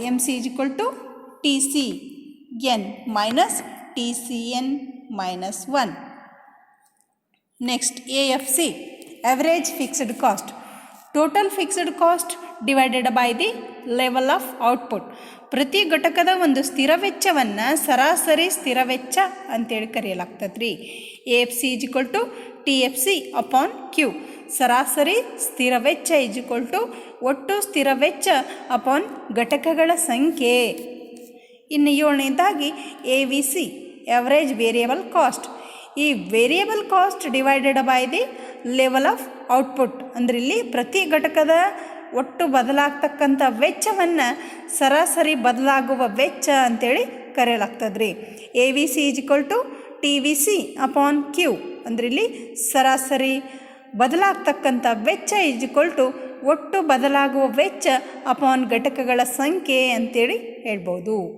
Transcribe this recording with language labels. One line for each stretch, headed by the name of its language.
English: MC is equal to TCN minus TCN minus 1. Next, AFC, average fixed cost. Total fixed cost divided by the level of output.
Kannada: ಪ್ರತಿ ಘಟಕದ ಒಂದು ಸ್ಥಿರ ವೆಚ್ಚವನ್ನು ಸರಾಸರಿ ಸ್ಥಿರ ವೆಚ್ಚ ಅಂತೇಳಿ ಕರೆಯಲಾಗ್ತದೆ ರೀ.
English: AFC is equal to TFC upon Q.
Kannada: ಸರಾಸರಿ ಸ್ಥಿರ ವೆಚ್ಚ
English: is equal to
Kannada: ಒಟ್ಟು ಸ್ಥಿರ ವೆಚ್ಚ ಅಪಾನ್ ಘಟಕಗಳ ಸಂಖ್ಯೆ. ಇನ್ನು 7ನೇದಾಗಿ
English: AVC, average variable cost. ಈ variable cost divided by the level of output.
Kannada: ಅಂದರೆ ಇಲ್ಲಿ ಪ್ರತಿ ಘಟಕದ ಒಟ್ಟು ಬದಲಾಗ್ತಕ್ಕಂಥ ವೆಚ್ಚವನ್ನು ಸರಾಸರಿ ಬದಲಾಗುವ ವೆಚ್ಚ ಅಂತೇಳಿ ಕರೆಯಲಾಗ್ತದೆ ರೀ.
English: AVC is equal to TVC upon Q.
Kannada: ಅಂದರೆ ಇಲ್ಲಿ ಸರಾಸರಿ ಬದಲಾಗ್ತಕ್ಕಂಥ ವೆಚ್ಚ
English: is equal to
Kannada: ಒಟ್ಟು ಬದಲಾಗುವ ವೆಚ್ಚ ಅಪಾನ್ ಘಟಕಗಳ ಸಂಖ್ಯೆ ಅಂತೇಳಿ ಹೇಳ್ಬೋದು.